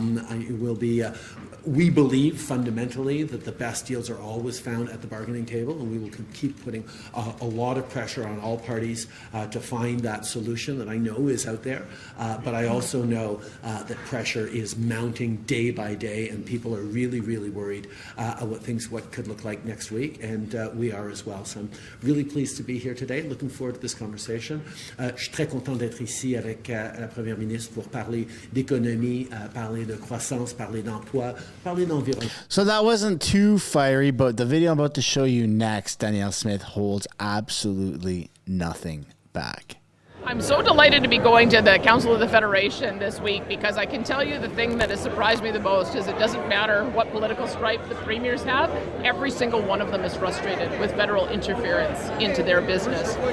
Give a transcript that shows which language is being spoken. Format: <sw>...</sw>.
<en>It will be, we believe fundamentally that the best deals are always found at the bargaining table, and we will keep putting a lot of pressure on all parties to find that solution that I know is out there. But I also know that pressure is mounting day by day, and people are really, really worried what could look like next week, and we are as well. So I'm really pleased to be here today, looking forward to this conversation.</en> <fr>Je suis très content d'être ici avec la Première ministre pour parler d'économie, parler de croissance, parler d'emploi, parler d'environnement.</fr> <en>So that wasn't too fiery, but the video I'm about to show you next, Danielle Smith holds absolutely nothing back. I'm so delighted to be going to the Council of the Federation this week, because I can tell you the thing that has surprised me the most is it doesn't matter what political stripe the premiers have, every single one of them is frustrated with federal interference into their business.</en>